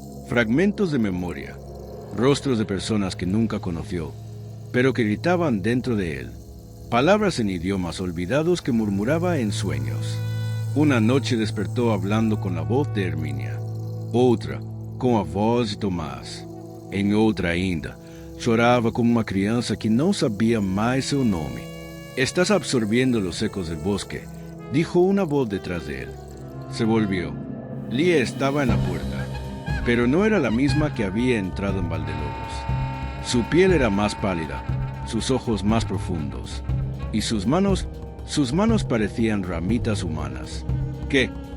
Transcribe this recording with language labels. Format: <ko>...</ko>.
<es>Fragmentos de memoria, rostros de personas que nunca conoció, pero que gritaban dentro de él. Palabras en idiomas olvidados que murmuraba en sueños. Una noche despertó hablando con la voz de Herminia.</es> <pt>Outra, com a voz de Tomás. Em outra ainda, chorava como uma criança que não sabia mais seu nome.</pt> <es>«Estás absorbiendo los ecos del bosque», dijo una voz detrás de él. Se volvió. Lia estaba en la puerta, pero no era la misma que había entrado en Valdelobos. Su piel era más pálida, sus ojos más profundos, y sus manos parecían ramitas humanas. «¿Qué?</es>